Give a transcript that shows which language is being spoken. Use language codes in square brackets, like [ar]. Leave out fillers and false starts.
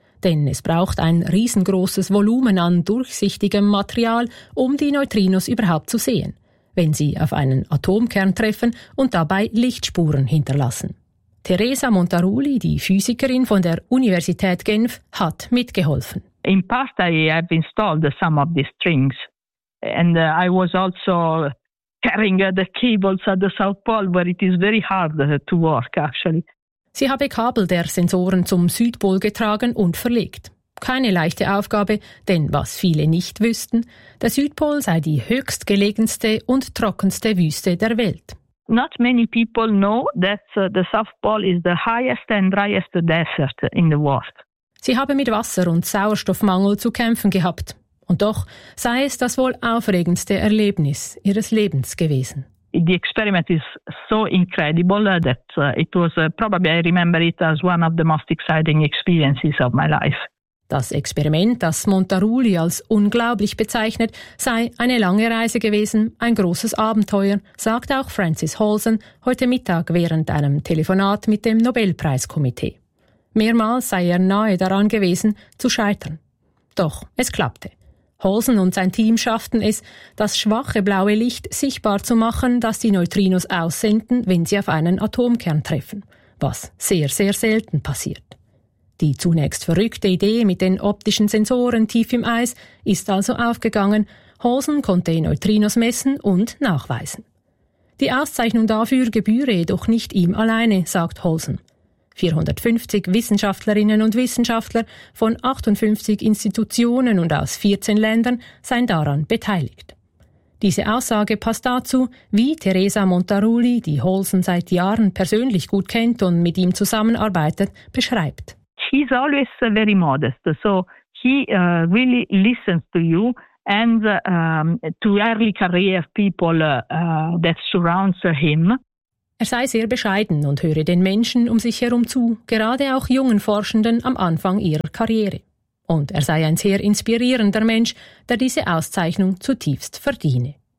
[de] Denn es braucht ein riesengroßes Volumen an durchsichtigem Material, um die Neutrinos überhaupt zu sehen, wenn sie auf einen Atomkern treffen und dabei Lichtspuren hinterlassen. Teresa Montaruli, die Physikerin von der Universität Genf, hat mitgeholfen. [en] In part I have installed some of these strings and I was also carrying the cables at the South Pole where it is very hard to work actually. [de] Sie habe Kabel der Sensoren zum Südpol getragen und verlegt. Keine leichte Aufgabe, denn was viele nicht wüssten, der Südpol sei die höchstgelegenste und trockenste Wüste der Welt. [en] Not many people know that the South Pole is the highest and driest desert in the world. [de] Sie habe mit Wasser- und Sauerstoffmangel zu kämpfen gehabt. Und doch sei es das wohl aufregendste Erlebnis ihres Lebens gewesen. [en] The experiment is so incredible that it was probably I remember it as one of the most exciting experiences of my life. [de] Das Experiment, das Montaruli als unglaublich bezeichnet, sei eine lange Reise gewesen, ein großes Abenteuer, sagt auch Francis Hausen heute Mittag während einem Telefonat mit dem Nobelpreiskomitee. Mehrmals sei er nahe daran gewesen, zu scheitern. Doch es klappte. Hausen und sein Team schafften es, das schwache blaue Licht sichtbar zu machen, das die Neutrinos aussenden, wenn sie auf einen Atomkern treffen, was sehr, sehr selten passiert. Die zunächst verrückte Idee mit den optischen Sensoren tief im Eis ist also aufgegangen. Hosen konnte Neutrinos messen und nachweisen. Die Auszeichnung dafür gebühre jedoch nicht ihm alleine, sagt Hosen. 450 Wissenschaftlerinnen und Wissenschaftler von 58 Institutionen und aus 14 Ländern seien daran beteiligt. Diese Aussage passt dazu, wie Teresa Montaruli, die Hosen seit Jahren persönlich gut kennt und mit ihm zusammenarbeitet, beschreibt. [en] He's always very modest, so he really listens to you and to early career people that surrounds him. [de] Er sei sehr bescheiden und höre den Menschen um sich herum zu, gerade auch jungen Forschenden am Anfang ihrer Karriere. Und er sei ein sehr inspirierender Mensch, der diese Auszeichnung zutiefst verdiene.